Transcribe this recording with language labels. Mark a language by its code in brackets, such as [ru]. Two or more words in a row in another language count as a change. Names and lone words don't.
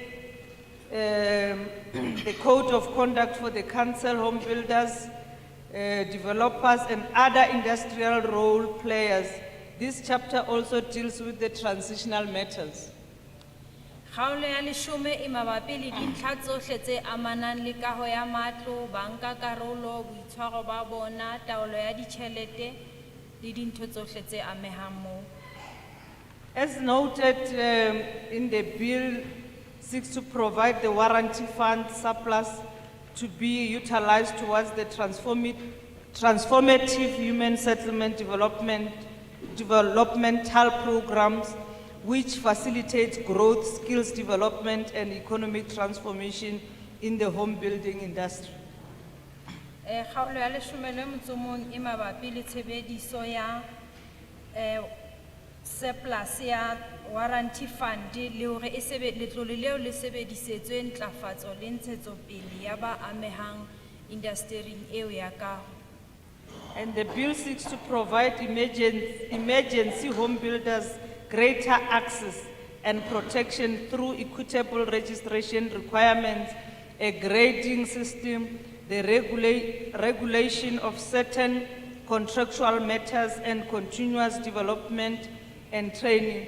[en] the code of conduct for the council, home builders, developers and other industrial role players. This chapter also deals with the transitional matters. [st] Kgaolo ya leshome e mabapi le dintlha tsohle tse amanang le kaho ya matlo, banka karolo, boitshwaro ba bona, taolo ya ditjhelete le dintho tsohle tse amehang moo. [en] As noted in the bill, seeks to provide the warranty fund surplus to be utilized towards the transformative human settlement developmental programs which facilitate growth, skills development and economic transformation in the home building industry. [st] Kgaolo ya leshome le motso o mong e mabapi le tshebediso ya surplus ya [en] warranty fund [st] le hore letlole leo le sebedisetswe ntlafatso le ntshetsopele ya ba amehang industry-ing eo ya kaho. [en] And the bill seeks to provide emergency home builders greater access and protection through equitable registration requirements, a grading system, the regulation of certain contractual matters and continuous development and training.